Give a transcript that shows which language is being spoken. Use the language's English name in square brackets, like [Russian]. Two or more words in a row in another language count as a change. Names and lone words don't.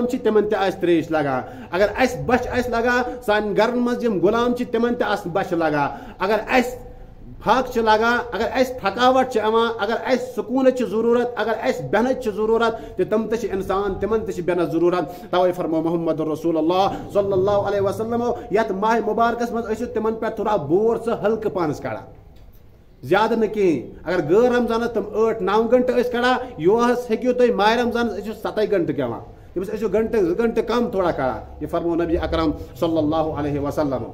[Kashmiri] چھِ تمن تہِ آسہِ تریش لگان اگر اسہِ بچہِ آسہِ لگان سانٮ۪ن گرن منٛز یِم غلام چھِ تمن تہِ آسہِ بچہِ لگان اگر اسہِ پھاکھ چھِ لگان اگر اسہِ تھکاوٹ چھِ یِوان اگر اسہِ سکوٗنٕچ چھِ ضروٗرت اگر اسہِ بیٚہنٕچ چھِ ضروٗرت تہٕ تِم تہِ چھِ انسان تمن تہِ چھِ بیٚہنس ضروٗرت توے فرمو [Arabic] محمد رسول اللہ صلی اللہ علیہ وسلم [Kashmiri] یتھ ماہ مبارکس منٛز ٲسِو تمن پٮ۪ٹھ تھوڑا بور ژٕ ہلکہٕ پانس کڑان زیادٕ نہٕ کِہیٖنۍ اگر غٲر رمضانس تِم 8-9 گنٹہٕ ٲسۍ کڑان یُہس ہیٚکِو تُہۍ ماہ رمضانس ٲسِو 7 گنٹہٕ کھٮ۪وان تٔمِس ٲسِو 2 گنٹہٕ کم تھوڑا کڑان یہِ فرمو نبی اکرم [Arabic] صلی اللہ علیہ وسلم